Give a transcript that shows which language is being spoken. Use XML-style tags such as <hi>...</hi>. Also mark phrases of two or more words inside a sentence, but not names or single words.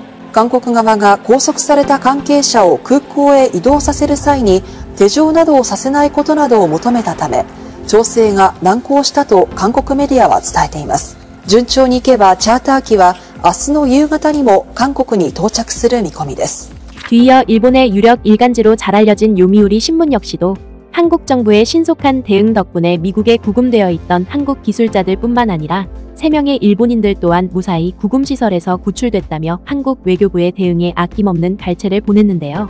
<ja>韓国側が拘束された関係者を空港へ移動させる際に手錠などをさせないことなどを求めたため、調整が難航したと韓国メディアは伝えています。順調にいけばチャーター機は明日の夕方にも韓国に到着する見込みです。</ja> <ko>뒤이어 일본의 유력 일간지로 잘 알려진 요미우리 신문 역시도 한국 정부의 신속한 대응 덕분에 미국에 구금되어 있던 한국 기술자들 뿐만 아니라 3명의 일본인들 또한 무사히 구금시설에서 구출됐다며 한국 외교부의 대응에 아낌없는 갈채를 보냈는데요.</ko>